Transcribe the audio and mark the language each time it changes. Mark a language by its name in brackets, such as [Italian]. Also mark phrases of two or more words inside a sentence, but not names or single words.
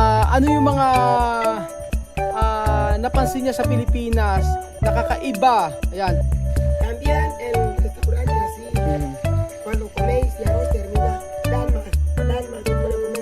[Filipino] Ano yung mga napansin niya sa Pilipinas na kakaiba? Ayan. [Spanish] También el restaurante así, cuando coméis y arroz termina, Dalma, tú puedes comer.